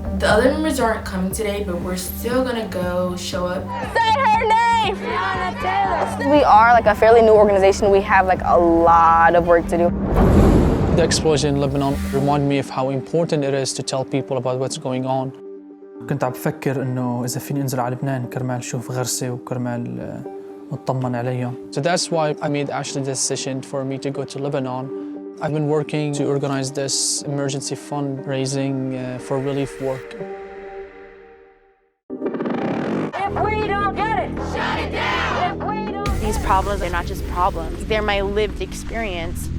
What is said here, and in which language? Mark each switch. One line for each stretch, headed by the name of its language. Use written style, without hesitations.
English: The other members aren't coming today, but we're still gonna go show up. Say her name! Breonna Taylor. We are like a fairly new organization. We have like a lot of work to do. The explosion in Lebanon reminded me of how important it is to tell people about what's going on.
Arabic: كنت عم بفكر إنه إذا فيني أنزل على لبنان كرمال شوف غرسة وكرمال أطمن عليهم.
English: So that's why I made actually the decision for me to go to Lebanon. I've been working to organize this emergency fundraising for relief work. If we don't get it, shut it down! If we don't... These problems are not just problems, they're my lived experience.